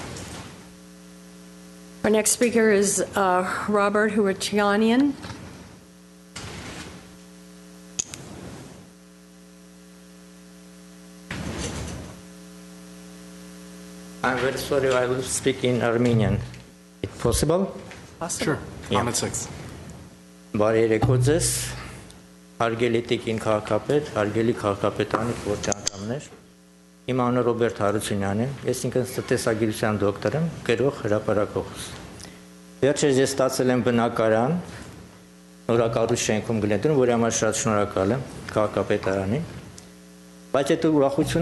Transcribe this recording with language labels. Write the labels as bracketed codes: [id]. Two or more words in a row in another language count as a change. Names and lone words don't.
[en] Our next speaker is Robert Huarchanian. I'm very sorry, I will speak in Armenian. Is possible? Sure. Comment 6. [hy] Բարի երեկո ձեզ, հարգելի տիկին քաղաքապետ, հարգելի քաղաքապետանի փոխանցումներ։ Իմ անունը Ռոբերտ Հարությունյանն է, ես ինքս տնտեսագիտության դոկտոր եմ, գրող հրապարակող։ Վերջերս ես ստացել եմ բնակարան նորակառույց շենքում Glendale, որի համար շատ շնորհակալ եմ քաղաքապետարանին։ Բայց այդ ուրախությունը